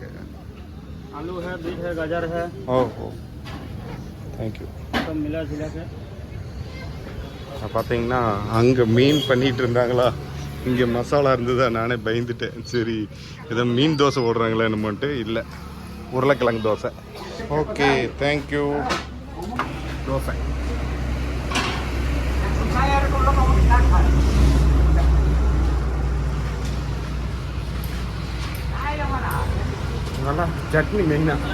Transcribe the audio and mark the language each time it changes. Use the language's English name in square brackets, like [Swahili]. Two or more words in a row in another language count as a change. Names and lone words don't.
[Hindi] आलू है, बीट है, गाजर है। [Tamil] ஓஹோ, தேங்க்யூ. [Hindi] सब मिला जुला के [Tamil] பார்த்தீங்கன்னா அங்கே மீன் பண்ணிகிட்டு இருந்தாங்களா, இங்கே மசாலா இருந்ததா, நானே பயந்துட்டேன். சரி ஏதோ மீன் தோசை போடுறாங்களே என்னமோன்ட்டு, இல்லை உருளைக்கிழங்கு தோசை. [English] Okay, thank you. [Tamil] தோசை நல்லா சட்னி மெயினாக.